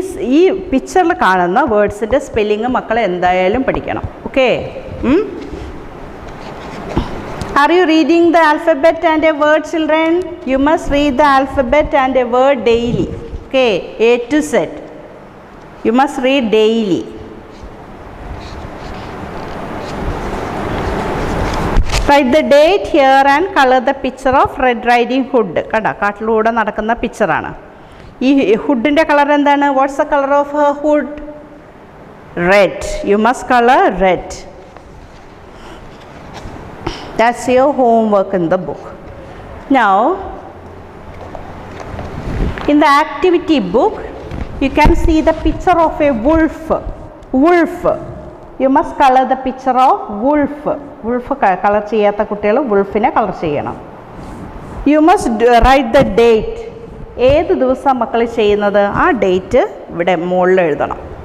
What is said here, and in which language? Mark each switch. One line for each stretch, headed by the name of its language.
Malayalam: ഈ പിക്ചറിൽ കാണുന്ന വേർഡ്സിൻ്റെ സ്പെല്ലിങ് മക്കളെ എന്തായാലും പഠിക്കണം.
English: Okay. Are you reading the alphabet and a word children? You must read the alphabet and a word daily. Okay. A to Z. You must read daily. Write the date here and color the picture of Red Riding Hood.
Malayalam: കണ്ടോ? കാട്ടിലൂടെ നടക്കുന്ന പിക്ചറാണ്. ഈ ഹുഡിൻ്റെ colour എന്താണ്?
English: What's the colour of her hood? Red. You must colour red. That's your homework in the book. Now, in the activity book, you can see the picture of a wolf. Wolf. You must color the picture of wolf.
Malayalam: Wolf color ചെയ്യാത്ത കുട്ടികൾ wolfനെ colour ചെയ്യണം.
English: You must write the date.
Malayalam: ഏത് ദിവസം മക്കൾ ചെയ്യുന്നത് ആ date ഇവിടെ മുകളിൽ എഴുതണം.